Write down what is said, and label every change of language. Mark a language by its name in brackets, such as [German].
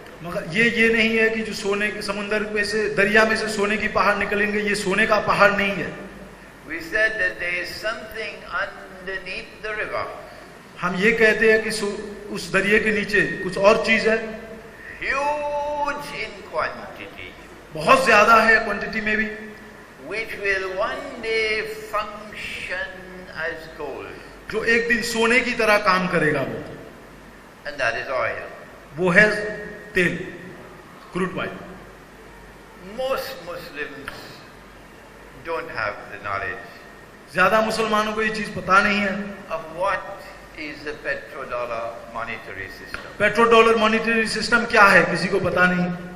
[Hindi] मगर ये नहीं है कि जो सोने के समुद्र में से दरिया में से सोने की पहाड़ निकलेंगे, ये सोने का पहाड़ नहीं है. [English] We said that there is something underneath the river. [Hindi] हम ये कहते हैं कि उस दरिया के नीचे कुछ और चीज है. [English] Huge in quantity. [Hindi] बहुत ज्यादा है क्वांटिटी में भी. [English] Which will one day function as gold. [Hindi] जो एक दिन सोने की तरह काम करेगा वो. [English] And that is oil. [Hindi] वो है तेल, crude oil. [English] Most Muslims don't have the knowledge. [Hindi] ज्यादा मुसलमानों को ये चीज पता नहीं है. [English] Of what is the petrodollar monetary system? [Hindi] Petro dollar monetary system क्या है, किसी को पता नहीं.